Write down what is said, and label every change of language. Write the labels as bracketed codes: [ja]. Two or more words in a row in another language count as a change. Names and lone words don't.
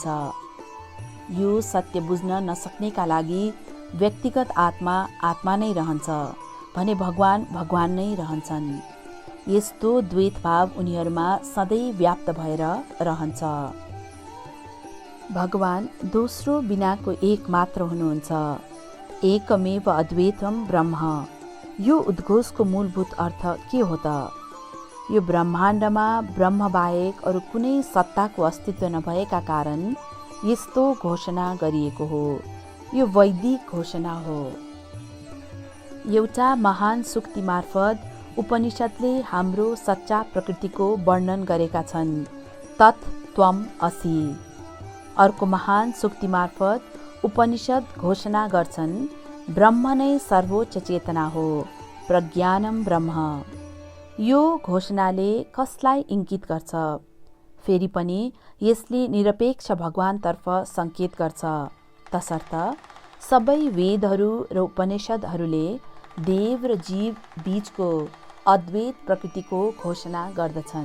[ne] यो सत्य बुझ्न नसक्नेका लागि व्यक्तिगत आत्मा आत्मा नै रहन्छ भने भगवान भगवान नै रहन्छन्। यस्तो द्वैत भाव उनीहरूमा सधैँ व्याप्त भएर रहन्छ। भगवान दोस्रो बिनाको एक मात्र हुनुहुन्छ। [sa] एकमेव अद्वैतम ब्रह्म। [ne] यो उद्घोषको मूलभूत अर्थ के हो त? यो ब्रह्माण्डमा ब्रह्मबाहेक अरू कुनै सत्ताको अस्तित्व नभएका कारण यस्तो घोषणा गरिएको हो। यो वैदिक घोषणा हो। एउटा महान सुक्ति मार्फत उपनिषदले हाम्रो सच्चा प्रकृतिको वर्णन गरेका छन्, [sa] तत् त्वम् असि। [ne] अर्को महान सुक्ति मार्फत उपनिषद घोषणा गर्छन्, ब्रह्म नै सर्वोच्च चेतना हो, [sa] प्रज्ञानम ब्रह्म। [ne] यो घोषणाले कसलाई इङ्गित गर्छ? फेरि पनि यसले निरपेक्ष भगवानतर्फ सङ्केत गर्छ, तसर्थ सबै वेदहरू र उपनिषदहरूले देव र जीव बीचको अद्वैत प्रकृतिको घोषणा गर्दछन्।